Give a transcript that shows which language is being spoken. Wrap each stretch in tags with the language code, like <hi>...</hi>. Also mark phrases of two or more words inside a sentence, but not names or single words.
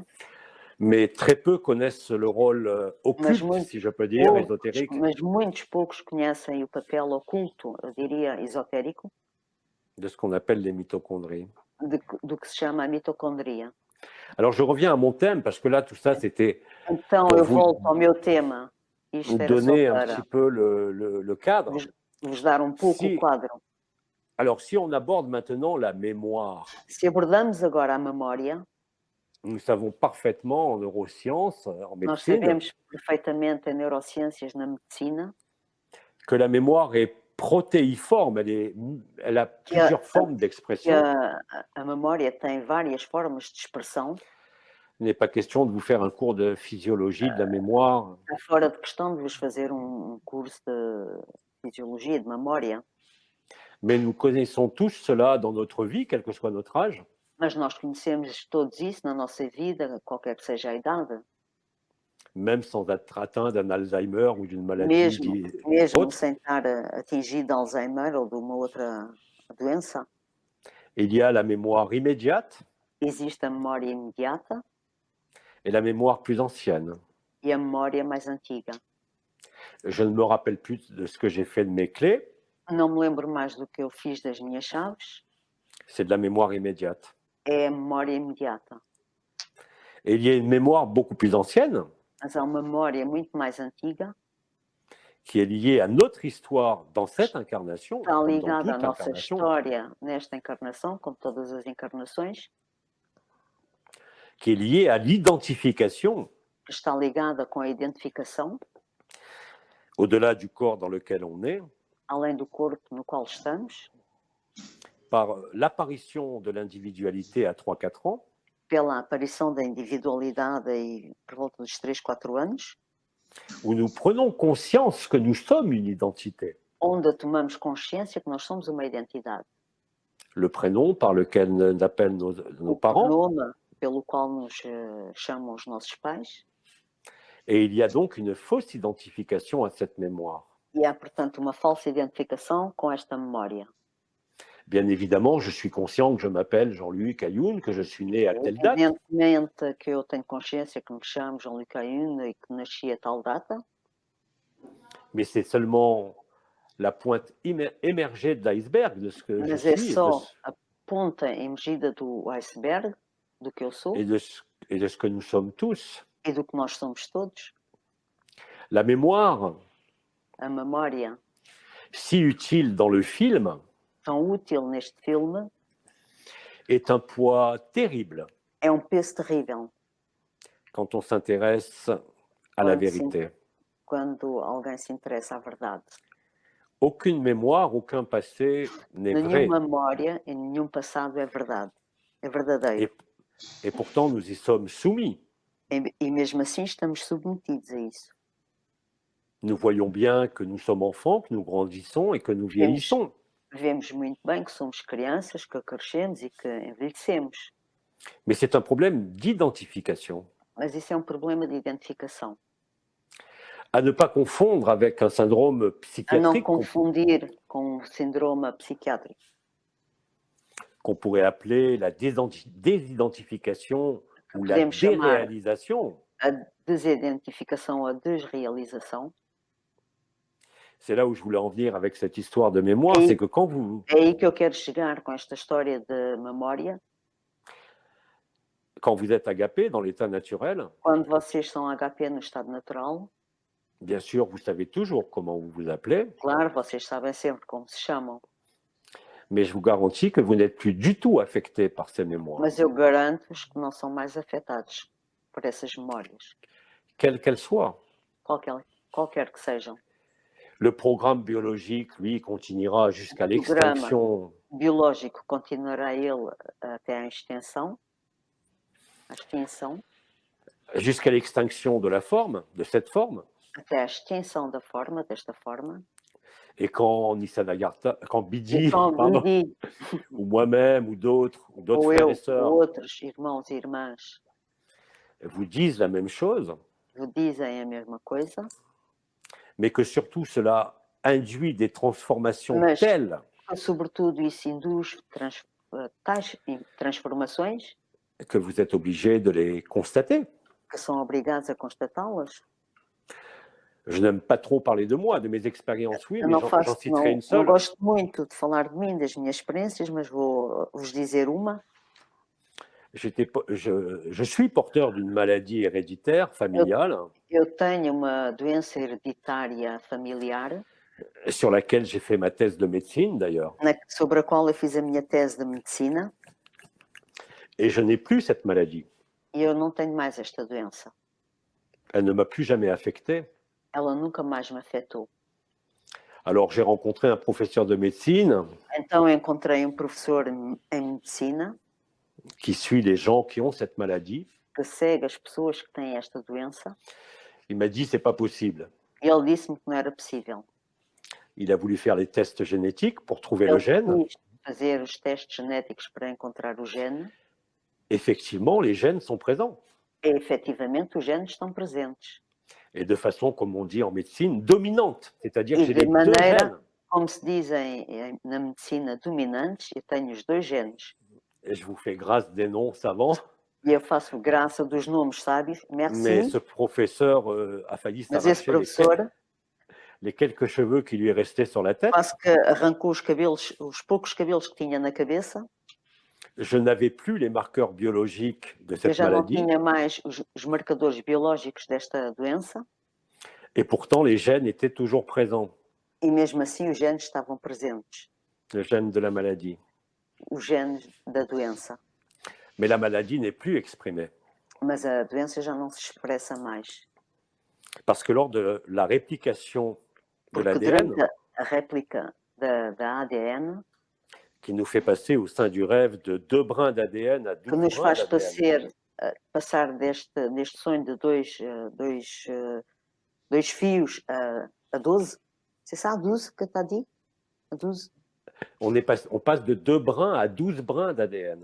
<fr>mais très peu connaissent le rôle occulte,</fr> <pt>muito</pt> <fr>si je peux dire,</fr> <pt>poucos,</pt> <fr>ésotérique,</fr> <pt>mas muitos poucos conhecem o papel oculto, eu diria esotérico,</pt> <fr>de ce qu'on appelle les mitochondries.</fr> <pt>do que se chama a mitocondria.</pt> <fr>Alors, je reviens à mon thème, parce que là, tout ça, c'était</fr> <pt>Então,</pt> <fr>Pour</fr> <pt>eu</pt> <fr>vous</fr> <pt>volto ao meu tema. Isto</pt> <fr>vous</fr> <pt>era só</pt> <fr>donner un</fr> <pt>para</pt> <fr>petit peu le cadre.</fr> <pt>vos dar um pouco</pt> <fr>Si-</fr> <pt>o quadro.</pt> <fr>Alors, si on aborde maintenant la mémoire,</fr> <pt>Se abordamos agora a memória,</pt> <fr>nous savons parfaitement en neurosciences, en</fr> <pt>nós</pt> <fr>médecine,</fr> <pt>sabemos perfeitamente em neurociências, na medicina,</pt> <fr>que la mémoire est protéiforme, elle a plusieurs formes</fr> <pt>que</pt> <fr>d'expression.</fr> <pt>a memória tem várias formas de expressão.</pt> <fr>Il n'est pas question de vous faire un cours de physiologie de la mémoire.</fr> <pt>Está fora de questão de vos fazer curso de fisiologia, de memória,</pt> <fr>Mais nous connaissons tous cela dans notre vie, quel que soit notre âge.</fr> <pt>mas nós conhecemos todos isso na nossa vida, qualquer que seja a idade.</pt> <fr>Même sans être atteint d'un Alzheimer ou d'une maladie</fr> <pt>Mesmo</pt> <fr>autre.</fr> <pt>sem estar atingido de Alzheimer ou de uma outra doença,</pt> <fr>Il y a la mémoire immédiate</fr> <pt>existe a memória imediata</pt> <fr>et la mémoire plus ancienne.</fr> <pt>e a memória mais antiga.</pt> <fr>Je ne me rappelle plus de ce que j'ai fait de mes clés,</fr> <pt>Não me lembro mais do que eu fiz das minhas chaves,</pt> <fr>c'est de la mémoire immédiate.</fr> <pt>é a memória imediata.</pt> <fr>Et il y a une mémoire beaucoup plus ancienne</fr> <pt>Mas há uma memória muito mais antiga,</pt> <fr>qui est liée à notre histoire dans cette incarnation,</fr> <pt>está</pt> <fr>comme dans</fr> <pt>ligada à</pt> <fr>toute</fr> <pt>nossa</pt> <fr>incarnation,</fr> <pt>história nesta encarnação, como todas as encarnações,</pt> <fr>qui est liée à l'identification</fr> <pt>que está ligada com a identificação,</pt> <fr>au-delà du corps dans lequel on est,</fr> <pt>além do corpo no qual estamos,</pt> <fr>par l'apparition de l'individualité à 3-4 ans,</fr> <pt>pela aparição da individualidade aí por volta dos 3, 4 anos,</pt> <fr>où nous prenons conscience que nous sommes une identité.</fr> <pt>onde tomamos consciência que nós somos uma identidade.</pt> <fr>Le prénom par lequel nous appellent nos</fr> <pt>O</pt> <fr>parents,</fr> <pt>pronome pelo qual nos chamam os nossos pais,</pt> <fr>et il y a donc une fausse identification à cette mémoire.</fr> <pt>e há, portanto, uma falsa identificação com esta memória.</pt> <fr>Bien évidemment, je suis conscient que je m'appelle Jean-Luc Ayoun, que je suis né à telle date,</fr> <pt>Evidentemente que eu tenho consciência que me chamo Jean-Luc Ayoun e que nasci a tal data,</pt> <fr>mais c'est seulement la pointe émergée de l'iceberg de ce que je</fr> <pt>mas é</pt> <fr>suis</fr> <pt>só a ponta emergida do iceberg, do que eu sou</pt> <fr>et de ce que nous sommes tous.</fr> <pt>e do que nós somos todos.</pt> <fr>La mémoire,</fr> <pt>A memória</pt> <fr>si utile dans le film,</fr> <pt>tão útil neste filme</pt> <fr>est un poids terrible</fr> <pt>é um peso terrível</pt> <fr>quand on s'intéresse à la</fr> <pt>quando se,</pt> <fr>vérité.</fr> <pt>quando alguém se interessa à verdade.</pt> <fr>Aucune mémoire, aucun passé n'est vrai.</fr> <pt>Nenhuma memória e nenhum passado é verdade, é verdadeiro.</pt> <fr>Et pourtant, nous y sommes soumis.</fr> <pt>E mesmo assim estamos submetidos a isso.</pt> <fr>Nous voyons bien que nous sommes enfants, que nous grandissons et que nous vieillissons.</fr> <pt>Vemos muito bem que somos crianças, que crescemos e que envelhecemos.</pt> <fr>Mais c'est un problème d'identification,</fr> <pt>Mas isso é um problema de identificação.</pt> <fr>à ne pas confondre avec un syndrome</fr> <pt>A não</pt> <fr>psychiatrique</fr> <pt>confundir com um síndrome psiquiátrico,</pt> <fr>qu'on pourrait appeler la désidentification ou la</fr> <pt>podemos chamar</pt> <fr>déréalisation.</fr> <pt>a desidentificação, a desrealização.</pt> <fr>C'est là où je voulais en venir avec cette histoire de mémoire, Et- c'est que quand vous,</fr> <pt>É aí que eu quero chegar com esta história de memória.</pt> <fr>quand vous êtes agapé dans l'état naturel,</fr> <pt>Quando vocês são HP no estado natural,</pt> <fr>bien sûr, vous savez toujours comment vous vous appelez,</fr> <pt>claro, vocês sabem sempre como se chamam,</pt> <fr>mais je vous garantis que vous n'êtes plus du tout affecté par ces mémoires,</fr> <pt>mas eu garanto-vos que não são mais afetados por essas memórias,</pt> <fr>quelles qu'elles soient.</fr> <pt>qualquer que sejam.</pt> <fr>Le programme biologique, lui, continuera jusqu'à l'extinction</fr> <pt>Biológico continuará ele até à extinção,</pt> <fr>jusqu'à l'extinction de la forme, de cette forme.</fr> <pt>até à extinção da forma, desta forma.</pt> <fr>Et quand Nisargadatta, quand Bidi,</fr> <pt>E com</pt> <fr>pardon,</fr> <pt>Bidi,</pt> <fr>ou moi-même, ou d'autres</fr> <pt>ou</pt> <fr>frères</fr> <pt>eu,</pt> <fr>et sœurs,</fr> <pt>ou outros irmãos e irmãs</pt> <fr>vous disent la même chose,</fr> <pt>vos dizem a mesma coisa,</pt> <fr>mais que surtout cela induit des transformations</fr> <pt>Mas-</pt> <fr>telles</fr> <pt>sobretudo isso induz tais transformações</pt> <fr>que vous êtes obligé de les constater.</fr> <pt>que são obrigados a constatá-las.</pt> <fr>Je n'aime pas trop parler de moi, de mes expériences, oui,</fr> <pt>Eu</pt> <fr>mais</fr> <pt>não,</pt> <fr>j'en citerai une</fr> <pt>não</pt> <fr>seule.</fr> <pt>gosto muito de falar de mim, das minhas experiências, mas vou vos dizer uma.</pt> <fr>Je suis porteur d'une maladie héréditaire familiale</fr> <pt>Eu tenho uma doença hereditária familiar,</pt> <fr>sur laquelle j'ai fait ma thèse de médecine d'ailleurs,</fr> <pt>sobre a qual eu fiz a minha tese de medicina,</pt> <fr>et je n'ai plus cette maladie.</fr> <pt>e eu não tenho mais esta doença.</pt> <fr>Elle ne m'a plus jamais affecté.</fr> <pt>Ela nunca mais me afetou.</pt> <fr>Alors j'ai rencontré un professeur de médecine</fr> <pt>Então eu encontrei um professor em medicina</pt> <fr>qui suit les gens qui ont cette maladie.</fr> <pt>que segue as pessoas que têm esta doença.</pt> <fr>Il m'a dit c'est pas possible.</fr> <pt>E ele disse-me que não era possível.</pt> <fr>Il a voulu faire les tests génétiques pour trouver le</fr> <pt>Ele</pt> <fr>gène.</fr> <pt>quis fazer os testes genéticos para encontrar o gene.</pt> <fr>Effectivement, les gènes sont présents.</fr> <pt>E efetivamente os genes estão presentes.</pt> <fr>Et de façon, comme on dit en médecine, dominante. C'est-à-dire que Et j'ai de les deux manière- gènes.</fr> <pt>Como se dizem na medicina dominantes, eu tenho os dois genes.</pt> <fr>Et je vous fais grâce des noms savants.</fr> <pt>E eu faço graça dos nomes sábios.</pt> <fr>Mais Merci. ce professeur a failli</fr> <pt>Mas esse</pt> <fr>s'arracher</fr> <pt>professor</pt> <fr>les quelques cheveux qui lui restaient sur la tête.</fr> <pt>quase que arrancou os cabelos, os poucos cabelos que tinha na cabeça.</pt> <fr>Je n'avais plus les marqueurs biologiques de</fr> <pt>Eu</pt> <fr>cette</fr> <pt>já não</pt> <fr>maladie.</fr> <pt>tinha mais os marcadores biológicos desta doença.</pt> <fr>Et pourtant, les gènes étaient toujours présents,</fr> <pt>E mesmo assim os genes estavam presentes,</pt> <fr>le gène de la maladie.</fr> <pt>os genes da doença.</pt> <fr>Mais la maladie n'est plus exprimée.</fr> <pt>Mas a doença já não se expressa mais.</pt> <fr>Parce que lors de la réplication de</fr> <pt>Porque</pt> <fr>l'ADN,</fr> <pt>durante a réplica da ADN,</pt> <fr>qui nous fait passer au sein du rêve de 2 brins d'ADN à</fr> <pt>que</pt> <fr>12</fr> <pt>nos</pt> <fr>brins</fr> <pt>faz</pt> <fr>d'ADN,</fr> <pt>passar deste sonho de dois fios a 12.</pt> <fr>C'est ça, 12 que tu as dit? A 12? on passe de 2 brins à 12 brins d'ADN.</fr>